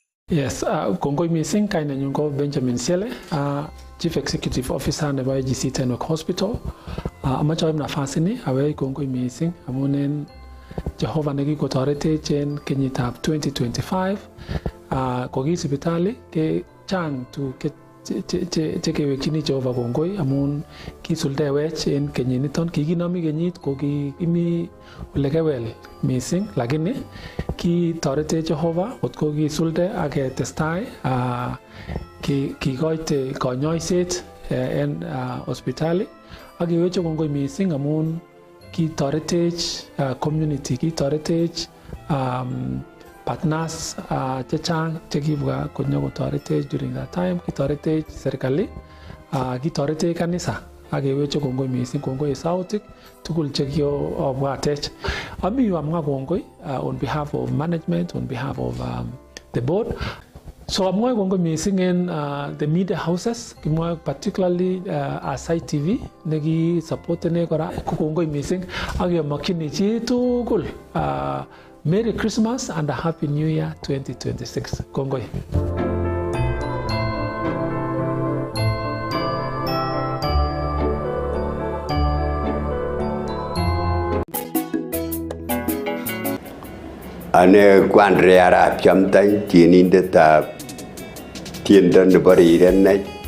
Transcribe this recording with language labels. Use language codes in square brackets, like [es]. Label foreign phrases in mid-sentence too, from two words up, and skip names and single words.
[kln] Yes, kongoi missing kainenyu ko Benjamin Siele, [en] Chief Executive Officer [kln] nebo AGC Tenwek Hospital. Amache aib nafasi ni awei kongoi missing amun en Jehova nekikotoretech en kenyitab 2025. Koki sipitali ke chang tu chekewekchini Jehova kongoi amun kisuldewech en kenyiniton. Kikinomi kenyit ko kikimi olekewel missing lakini kitoretech Jehova kotko kisulde ak ketestai kikoite konyoiset en hospitali ak keweche kongoi missing amun kitoretech community, kitoretech partners chechang chekibwa konyokotoretech [en] during that time, [kln] kitoretech serikali, kitoretech kanisa ak keweche kongoi missing, kongoi sautik tugul chekiobwatech. Ami yu amwa kongoi [en] on behalf of management, on behalf of the board. [kln] So amwa kongoi missing [en] in the media houses, [kln] kimwa particularly Aasai TV neki supportene kora kongoi missing ak yomakini chi tugul [en] Merry Christmas and a Happy New Year 2026. [kln] Kongoi. Ane kwandre arap chamtany tienindetab tiendo nebo rirenet